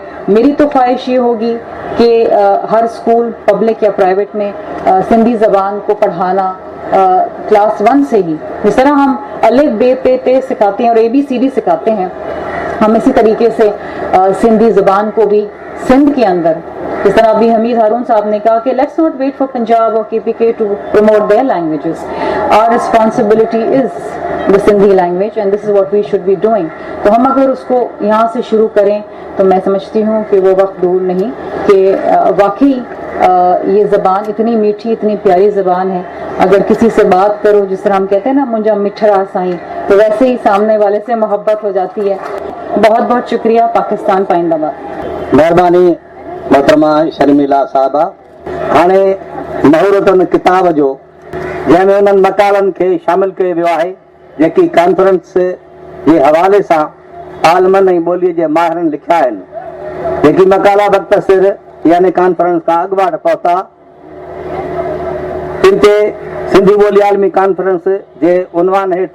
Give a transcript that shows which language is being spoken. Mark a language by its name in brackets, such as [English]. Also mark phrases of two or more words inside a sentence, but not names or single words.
[Urdu] میری تو خواہش یہ ہوگی کہ ہر اسکول پبلک یا پرائیویٹ میں سندھی زبان کو پڑھانا کلاس 1 سے ہی, جس طرح ہم الف بے پے تے سکھاتے ہیں اور ABCD سکھاتے ہیں, ہم اسی طریقے سے سندھی زبان کو بھی سندھ کے اندر, جس طرح ابھی حمید ہارون صاحب نے کہا کہ [English] Let's not wait for Punjab [Urdu] اور [English] KPK to promote their languages, our responsibility is the Sindhi language and this is what we should be doing. [Urdu] تو ہم اگر اس کو یہاں سے شروع کریں تو میں سمجھتی ہوں کہ وہ وقت دور نہیں کہ واقعی یہ زبان اتنی میٹھی, اتنی پیاری زبان ہے. اگر کسی سے بات کرو جس طرح ہم کہتے ہیں نا [Sindhi] منجا مٹھڑا سائیں, [Urdu] تو ویسے ہی سامنے والے سے محبت ہو جاتی ہے. بہت بہت شکریہ. پاکستان پائندہ باد. مہربانی محترمہ شرمیلا صاحبہ. [Sindhi] हाणे महूरतुनि किताब जो जंहिंमें उन्हनि मकालनि खे शामिल कयो वियो आहे जेकी कॉन्फ्रेंस जे हवाले सां आलमनि ऐं ॿोलीअ जे माहिरनि लिखिया आहिनि. जेकी मकाला बख़्तसिर यानी कॉन्फ्रेंस खां अॻुवाट पहुता, इन ते सिंधी ॿोली आलमी कॉन्फ्रेंस जे उनवान हेठि